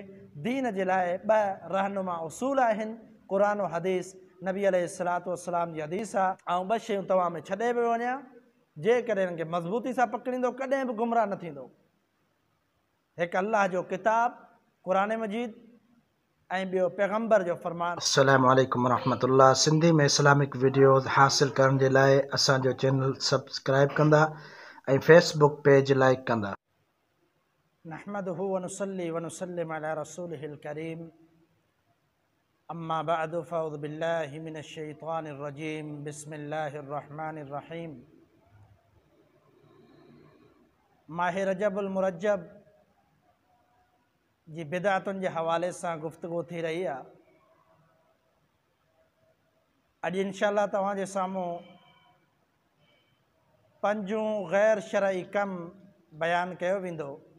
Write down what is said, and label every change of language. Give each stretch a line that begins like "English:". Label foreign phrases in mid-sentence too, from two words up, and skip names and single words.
Sindhi: दीन जे लाइ ॿ रहनुमा उसूल आहिनि, क़ुरान और हदीस, नबी
Arabic: عليه الصلاة والسلام
Sindhi: जी हदीस आहे, ऐं ॿ शयूं तव्हां में छॾे बि वञा, जेकॾहिं हिननि खे मज़बूती सां पकड़ींदो कॾहिं बि गुमराह न थींदो। हिकु अल्लाह जो किताब क़ुरान मजीद ऐं ॿियो पैगम्बर जो फरमान।
Arabic: السلام عليكم ورحمة الله.
Sindhi: सिंधी में इस्लामिक वीडियोज़ हासिल करण जे लाइ असांजो चैनल सब्सक्राइब कंदा ऐं फेसबुक पेज लाइक कंदा।
Arabic: نحمده و نصلي و نسلم على رسوله الكريم، أما بعد فأعوذ بالله من الشيطان الرجيم، بسم الله الرحمن الرحيم.
Sindhi: माह रजबुल मुरज्जब जी बिदअतुनि जे हवाले सां गुफ्तगू थी रही आहे। अॼु इंशाअल्लाह तव्हांजे साम्हूं 5 गैर शरई कम बयान कयो वेंदो।